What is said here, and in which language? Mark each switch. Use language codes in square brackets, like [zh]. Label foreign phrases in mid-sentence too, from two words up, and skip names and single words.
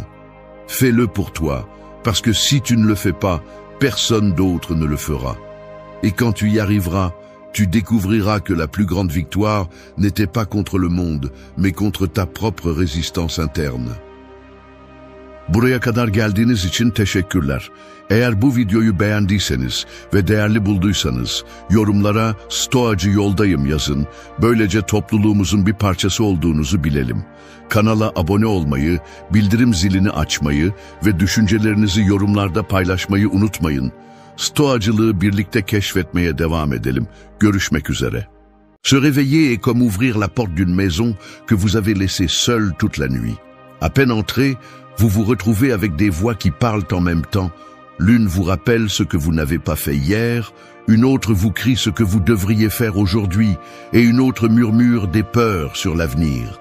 [fr] Fais-le pour toi, parce que si tu ne le fais pas, personne d'autre ne le fera. Et quand tu y arriveras, tu découvriras que la plus grande victoire n'était pas contre le monde, mais contre ta propre résistance interne. [tr] Buraya kadar geldiğiniz için teşekkürler. Eğer bu videoyu beğendiyseniz ve değerli bulduysanız yorumlara "Stoacı yoldayım" yazın. Böylece topluluğumuzun bir parçası olduğunuzu bilelim. Kanala abone olmayı, bildirim zilini açmayı ve düşüncelerinizi yorumlarda paylaşmayı unutmayın. Stoacılığı birlikte keşfetmeye devam edelim. Görüşmek üzere. [fr] Se réveiller est comme ouvrir la porte d'une maison que vous avez laissée seule toute la nuit. À peine entré, vous vous retrouvez avec des voix qui parlent en même temps. L'une vous rappelle ce que vous n'avez pas fait hier, une autre vous crie ce que vous devriez faire aujourd'hui, et une autre murmure des peurs sur l'avenir.